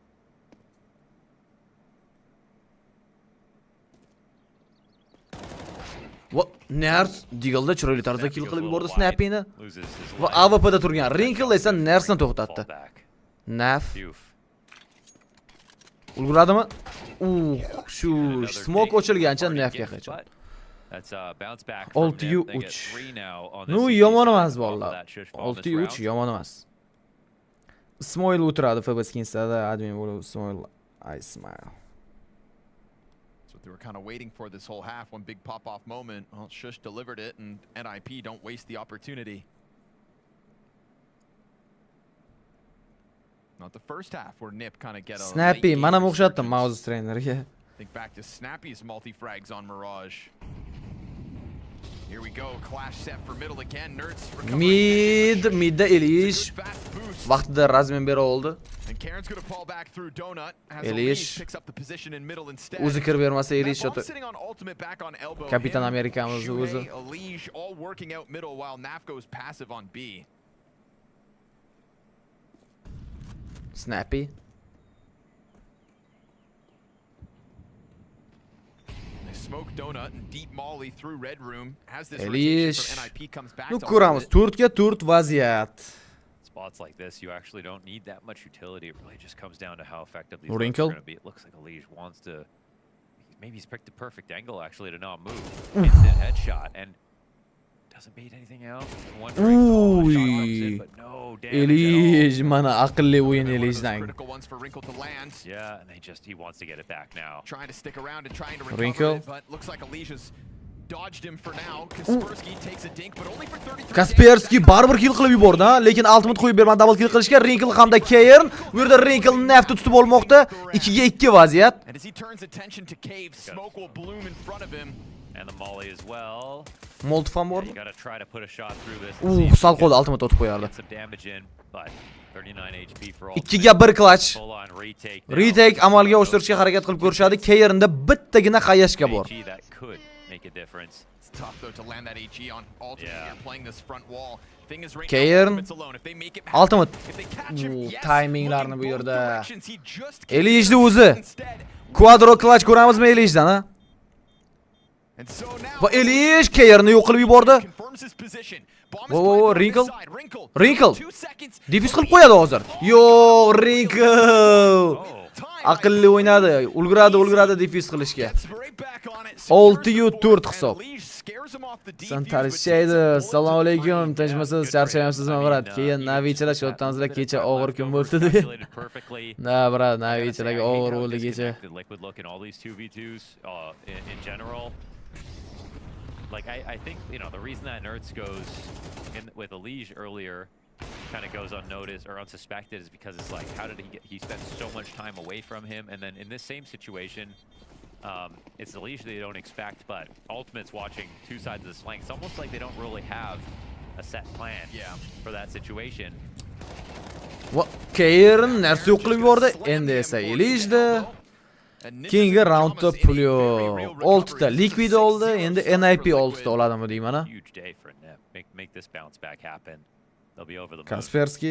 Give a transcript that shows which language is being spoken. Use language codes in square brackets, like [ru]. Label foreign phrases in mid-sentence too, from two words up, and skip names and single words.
[uz] Va Nerds Deagle'da chiroyli tarzda kill qilib yubordi Snappy'ni. Va AWP'da turgan Wrinkle esa Nerdsni to'xtatdi. Naf ulguradimi? Shu smoke ochilgancha Nafga headshot. [en] That's bounce back. 6-3. No, [uz] yomon emas bolalar. 6-3 yomon emas. Ismoil o'tiradi FB Skins'da admin bo'lib Ismoil [en] I smile. So they were kind of waiting for this whole half, one big pop-off moment. Well, Shush delivered it, and NIP don't waste the opportunity. Not the first half where Nip kind of get a Snappy, late [uz] mana [en] game [uz] o'xshatdim [en] resurgence. [uz] mouse trainerga. [en] Think back to Snappy's multi-frags on Mirage. Here we go, clash set for middle again. [uz] Nerds Midda Elish vaqtida razmen bera oldi. [en] and Karen's going to fall back through Donut as Elish picks up the position in middle instead. [uz] o'zi kirib bermasa Elish [en] Bomb's sitting on ultimate back on elbow. [uz] Kapitan [en] Him, [uz] Amerikamiz o'zi. [en] Shuhei, Elish all working out middle while Naf goes passive on B. Snappy. They smoke Donut and deep Molly through Red Room. Has this Elish. rotation from NIP comes back [uz] Nu [en] to [uz] ko'ramiz. 4 ga 4 vaziyat. [en] Spots like this, you actually don't need that much utility. It really just comes down to how effective these Wrinkle. are going to be. It looks like Elish wants to... Maybe he's picked the perfect angle, actually, to not move. Instant headshot, and doesn't beat anything else. [uz] Uy. Elish mana aqlli o'yin Elishdan. [en] critical ones for Wrinkle to land. Yeah, and he wants to get it back now. Trying to stick around and trying to recover Wrinkle. it, but looks like Elish has dodged him for now. Kaspersky takes a dink, but only for 33. [uz] Kaspersky baribir kill qilib yubordi, ha, lekin ultimate qo'yib bermadi [en] double kill [uz] qilishga. Wrinkle hamda Kern bu yerda Wrinkle nafti tutib olmoqda. 2 ga 2 vaziyat. [en] And as he turns attention to Cave, smoke will bloom in front of him. And the molly as well. [uz] Molotov ham bor. [en] You gotta try to put a shot through this. [uz] Sal qo'lda ultimate otib qo'yardi. [en] Get some damage in, but 39 HP for all. [uz] 2 ga 1 clutch. [en] Full on retake. [uz] Retake amalga oshirishga harakat qilib ko'rishadi. Kernda bittagina qayashga bor. [en] That could make a difference. It's tough though to land that AG on ultimate here, playing this front wall. Thing is right Kern now, alone. If they make it ultimate. [uz] Timinglarni bu yerda. Elishni o'zi. [en] Quadro clutch [uz] ko'ramizmi Elishdan, ha? Va Elish Kernni yo'q qilib yubordi. Wrinkle. Wrinkle. Defense qilib qo'yadi hozir. Yo'q, Wrinkle. Aqlli o'ynadi. Ulguradi defense qilishga. 6-4 hisob. Santarishaydi. Assalomu alaykum. Tinchmisiz, charchayapsizmi, brat? Keyin Navichilar shotdanizlar kecha og'ir kun bo'ldi deb. Na, brat, Navichilarga og'ir bo'ldi kecha. [en] Like, I think, you know, the reason that Nerds goes in with Elish earlier kind of goes unnoticed or unsuspected is because it's like, how did he spent so much time away from him? And then in this same situation, it's Elish they don't expect, but Ultimate's watching two sides of the flank. It's almost like they don't really have a set plan for that situation. [uz] Va Kern narsa yo'q qilib yubordi. Endi esa Elishda keyingi raundda pul yo'q. 6 ta liquid oldi, endi NIP 6 ta oladimi deyman, ha? [en] Huge day for Nip. Make this bounce back happen. They'll be over the moon. Kaspersky.